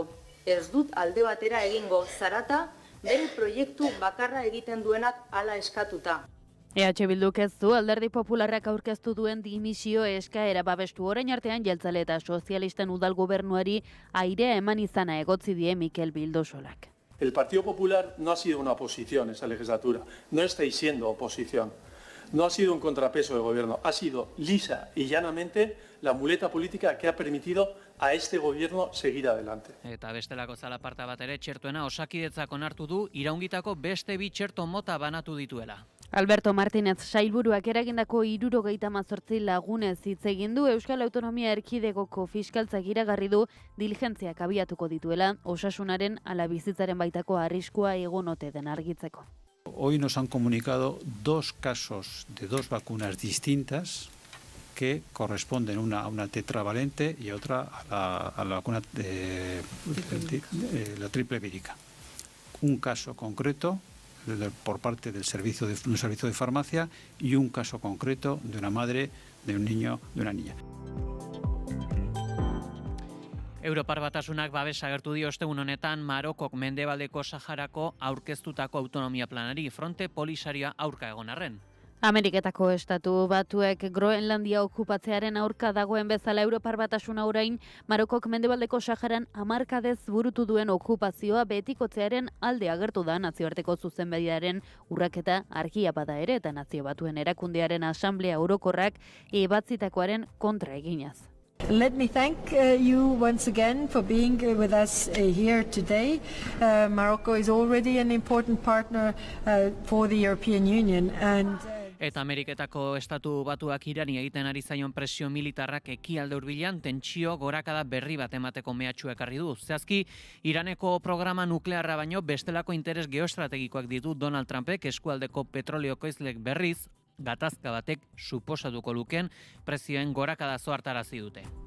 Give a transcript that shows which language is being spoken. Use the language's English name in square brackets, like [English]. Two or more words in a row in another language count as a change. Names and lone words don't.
[Basque] Ez dut alde batera egingo zarata, bere proiektu bakarra egiten duenak hala eskatuta. EH Bilduk ez du Alderdi Popularrak aurkeztu duen dimisio eskaera babestu, orain artean jeltzale eta sozialisten udal gobernuari airea eman izana egotzi die Mikel Bildosolak. [Spanish] El Partido Popular no ha sido una oposición esta legislatura, no estáis siendo oposición. No ha sido un contrapeso del gobierno, ha sido lisa y llanamente la muleta política que ha permitido a este gobierno seguir adelante. [Basque] Eta bestelako zalaparta bat ere txertuena Osakidetzak onartu du iraungitako beste 2 txerto mota banatu dituela. Alberto Martínez sailburuak eragindako 78 lagunez hitz egin du. Euskal Autonomia Erkidegoko fiskaltzak iragarri du diligentziak abiatuko dituela osasunaren ala bizitzaren baitako arriskua egon ote den argitzeko. [Spanish] Hoy nos han comunicado 2 casos de 2 vacunas distintas que corresponden una a una tetravalente y otra a la vacuna la triple vírica. Un caso concreto por parte del un servicio de farmacia y un caso concreto de una madre, de un niño, de una niña. [Basque] Europar Batasunak babesa agertu dio ostegun honetan Marokok Mendebaldeko Saharako aurkeztutako autonomia planari, Fronte Polisarioa aurka egon arren. Ameriketako estatu batuek Groenlandia okupatzearen aurka dagoen bezala Europar Batasuna orain Marokok Mendebaldeko Saharan hamarkadez burutu duen okupazioa betikotzearen alde agertu da nazioarteko zuzenbidearen urraketa argia bada ere eta Nazio Batuen Erakundearen Asanblea Orokorrak ebatzitakoaren kontra eginaz. [English] Let me thank you once again for being with us here today. Morocco is already an important partner for the European Union and [Basque] Eta Ameriketako estatu batuak Irani egiten ari zaion presio militarrak ekialde hurbilan tentsio gorakada berri bat emateko mehatxua ekarri du. Zehazki, Iraneko programa nuklearra baino bestelako interes geoestrategikoak ditu Donald Trumpek eskualdeko petrolio ekoizleek berriz gatazka batek suposatuko luken prezioen gorakada zoartarazi dute.